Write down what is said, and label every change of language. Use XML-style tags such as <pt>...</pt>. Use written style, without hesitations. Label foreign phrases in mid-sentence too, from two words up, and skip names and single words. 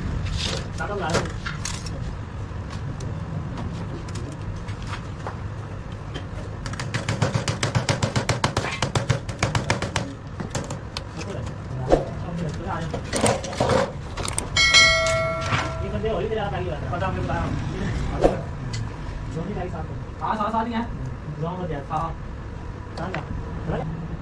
<ko>나도 나도. 근데 어디다가 달리가? 바닥에 봐. 저기 다 있어.</ko> <hi>हाँ साथ साथ ही हैं बुलाऊंगा दिया था ना</hi>